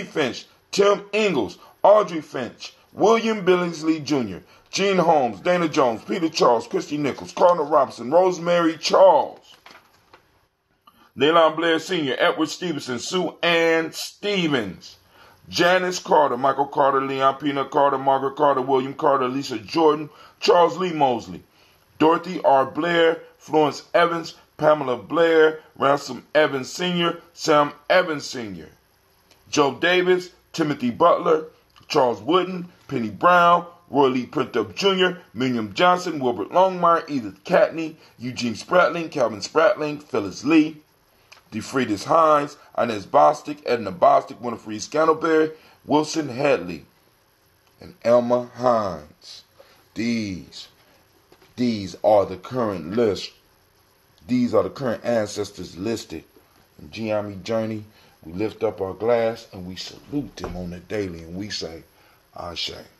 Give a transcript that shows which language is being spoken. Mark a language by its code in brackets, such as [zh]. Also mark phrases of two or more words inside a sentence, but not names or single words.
[en] Finch, Tim Ingalls, Audrey Finch, William Billingsley Jr., Gene Holmes, Dana Jones, Peter Charles, Christy Nichols, Cardinal Robinson, Rosemary Charles, Nayland Blair Sr., Edward Stevenson, Sue Ann Stevens, Janice Carter, Michael Carter, Leon Peanut Carter, Margaret Carter, William Carter, Lisa Jordan, Charles Lee Mosley, Dorothy R. Blair, Florence Evans, Pamela Blair, Ransom Evans Sr., Sam Evans Sr., Joe Davis, Timothy Butler, Charles Wooden, Penny Brown, Roy Lee Printup Jr., Miriam Johnson, Wilbert Longmire, Edith Catney, Eugene Spratling, Calvin Spratling, Phyllis Lee, DeFriedis Hines, Inez Bostic, Edna Bostic, Winifred Scantleberry, Wilson Headley, and Elma Hines. These are the current list. These are the current ancestors listed in Giami Journey. We lift up our glass and we salute them on the daily and we say, Ashe.